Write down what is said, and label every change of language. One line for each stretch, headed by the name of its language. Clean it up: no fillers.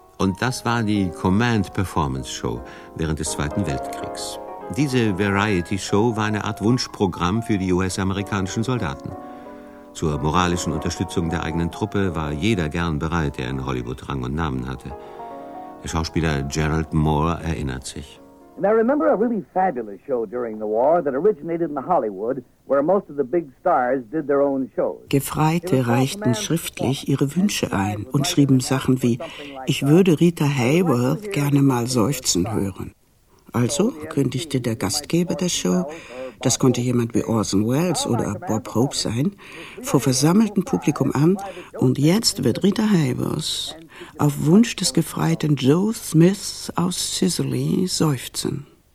German: Und das war die Command Performance Show während des Zweiten Weltkriegs. Diese Variety Show war eine Art Wunschprogramm für die US-amerikanischen Soldaten. Zur moralischen Unterstützung der eigenen Truppe war jeder gern bereit, der in Hollywood Rang und Namen hatte. Der Schauspieler Gerald Moore erinnert sich.
English: And I remember a really fabulous show during the war that originated in Hollywood, where most of the big stars did their own shows.
German: Gefreite reichten schriftlich ihre Wünsche ein und schrieben Sachen wie: Ich würde Rita Hayworth gerne mal seufzen hören. Also kündigte der Gastgeber der Show, das konnte jemand wie Orson Welles oder Bob Hope sein, vor versammeltem Publikum an, und jetzt wird Rita Hayworth auf Wunsch des gefreiten Joe Smith aus Sicily seufzen.